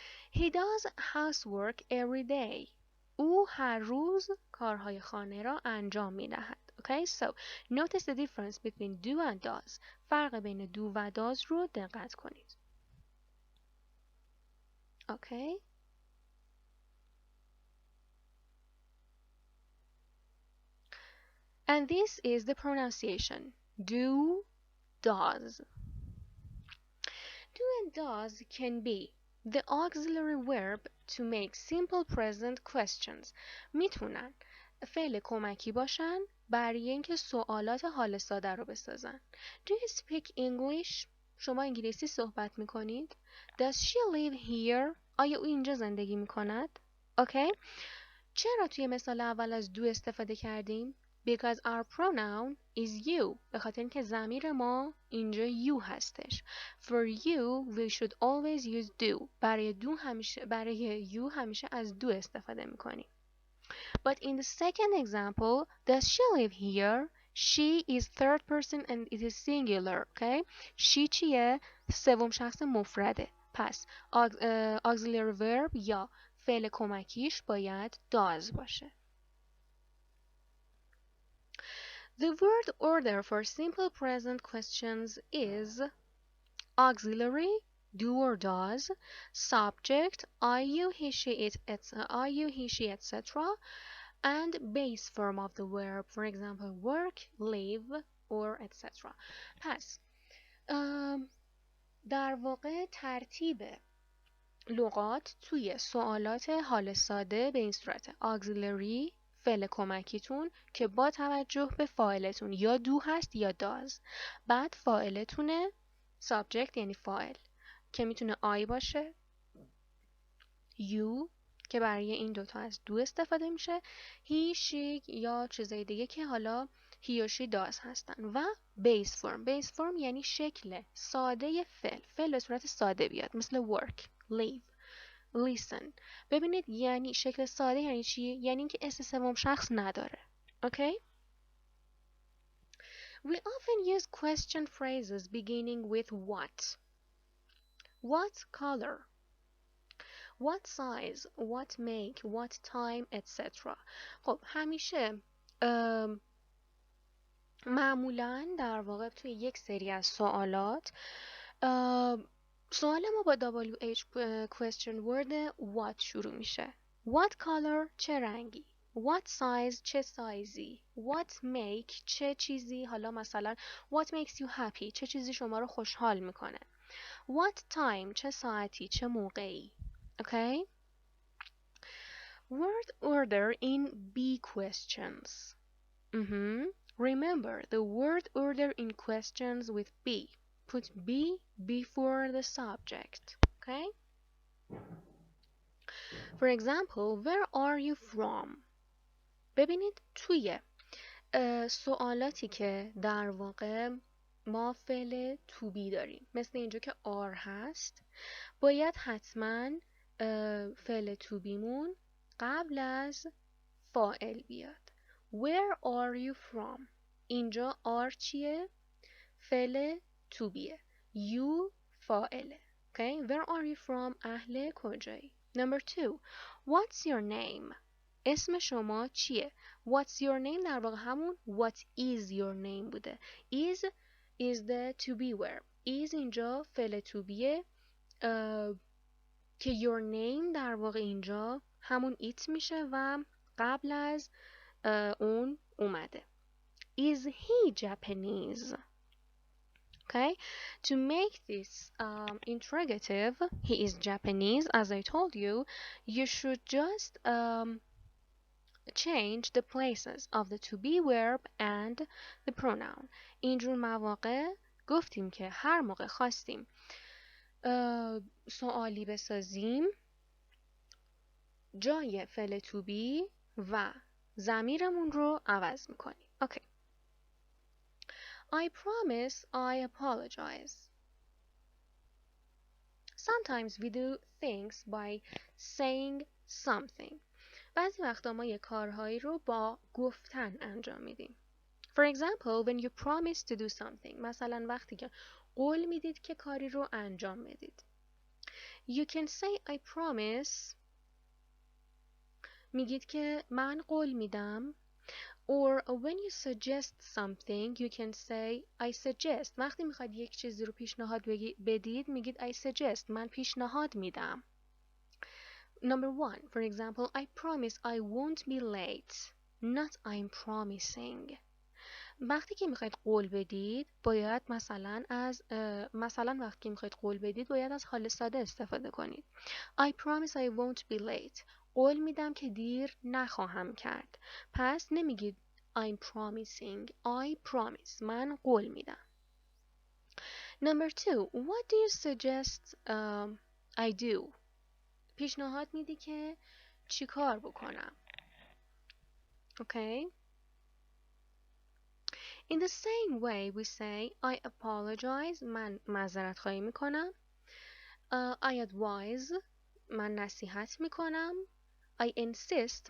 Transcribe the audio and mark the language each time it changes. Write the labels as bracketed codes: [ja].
[en] He does housework every day. [fa] او هر روز کارهای خانه را انجام میدهد. [en] Okay, so notice the difference between do and does. [fa] فرق بین do و does رو دقت کنید. [en] Okay. And this is the pronunciation. Do, does. Do and does can be the auxiliary verb to make simple present questions. [fa] میتونن فعل کمکی باشن برای اینکه سوالات حال ساده رو بسازن. [en] Do you speak English? [fa] شما انگلیسی صحبت میکنید؟ [en] Does she live here? [fa] آیا او اینجا زندگی میکند؟ Okay. چرا توی مثال اول از do استفاده کردیم؟ [en] Because our pronoun is you. [fa] به خاطر اینکه ضمیر ما اینجا you هستش. [en] For you we should always use do. [fa] برای you همیشه از do استفاده میکنیم. [en] But in the second example, does she live here? She is third person and it is singular. Okay? [fa] She چیه؟ سوم شخص مفرده. پس auxiliary verb یا فعل کمکیش باید does باشه. [en] The word order for simple present questions is auxiliary, do or does, subject, I, you, he, she, it, etc. and base form of the verb, for example, work, live, or etc. [fa] پس در واقع ترتیب لغات توی سوالات حال ساده به این صورت auxiliary فعل کمکیتون که با توجه به فاعلتون یا دو هست یا داز. بعد فاعلتونه subject یعنی فاعل که میتونه I باشه، you که برای این دوتا از دو استفاده میشه، he, she یا چیزای دیگه که حالا he و she داز هستن و base form یعنی شکل ساده فعل به صورت ساده بیاد مثل work, live, listen. ببینید یعنی شکل ساده یعنی چی؟ یعنی اینکه اسم سوم شخص نداره. [en] Okay? We often use question phrases beginning with what. What color? What size? What make? What time? etc. [fa] خب همیشه معمولاً در واقع توی یک سری از سوالات سوال ما با WH question word what شروع میشه. [en] What color [fa] چه رنگی؟ [en] What size [fa] چه سایزی؟ [en] What make [fa] چه چیزی؟ حالا مثلا [en] what makes you happy [fa] چه چیزی شما رو خوشحال میکنه؟ [en] What time [fa] چه ساعتی چه موقعی؟ Okay? [en] Word order in B questions. Remember the word order in questions with B. Put B before the subject. Okay? For example, where are you from? [fa] ببینید توی سوالاتی که در واقع ما فعل to be داریم مثل اینجا که are هست باید حتما فعل to be مون قبل از فاعل بیاد. [en] Where are you from? [fa] اینجا are چیه؟ فعل to beه. [en] You فاعله. Okay? Where are you from? [fa] اهل کجایی؟ [en] Number 2. What's your name? [fa] اسم شما چیه؟ [en] What's your name [fa] در واقع همون [en] what is your name [fa] بوده. [en] is the to be verb. [fa] is اینجا فعل to beه که your name در واقع اینجا همون it میشه و قبل از اون اومده. [en] Is he Japanese? Okay, to make this interrogative, he is Japanese, as I told you, you should just change the places of the to be verb and the pronoun. [fa] اینجور مواقع گفتیم که هر موقع خواستیم سوالی بسازیم جای فعل to be و ضمیرمون رو عوض میکنیم. [en] Okay. I promise I apologize. Sometimes we do things by saying something. [fa] بعضی وقتا ما یه کارهایی رو با گفتن انجام میدیم. [en] For example, when you promise to do something. [fa] مثلا وقتی که قول میدید که کاری رو انجام بدید. [en] You can say I promise. [fa] میگید که من قول میدم. [en] Or when you suggest something, you can say I suggest. [fa] وقتی میخواید یک چیزی رو پیشنهاد بدید میگید I suggest. من پیشنهاد میدم. [en] Number 1, for example, I promise I won't be late. Not I'm promising. [fa] وقتی که میخواید قول بدید باید مثلا وقتی که میخواید قول بدید باید از حال ساده استفاده کنید. [en] I promise I won't be late. [fa] قول میدم که دیر نخواهم کرد. پس نمیگید I'm promising. [en] I promise. [fa] من قول میدم. [en] Number 2, what do you suggest I do? [fa] پیشنهاد میدی که چی کار بکنم. [en] Okay? In the same way we say I apologize. [fa] من معذرت خواهی میکنم. [en] I advise. [fa] من نصیحت میکنم. [en] I insist.